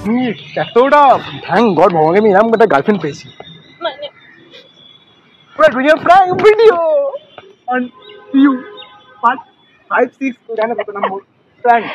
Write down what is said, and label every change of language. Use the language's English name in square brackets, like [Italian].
[Bangla] এতটা [English] thank God [Bangla] ভগবানকে আমি এরকম একটা গার্লফ্রেন্ড পেয়েছি। মানে [English] We're doing a prank video on you. [Bangla] Part 5, 6, জানে কত নম্বর prank.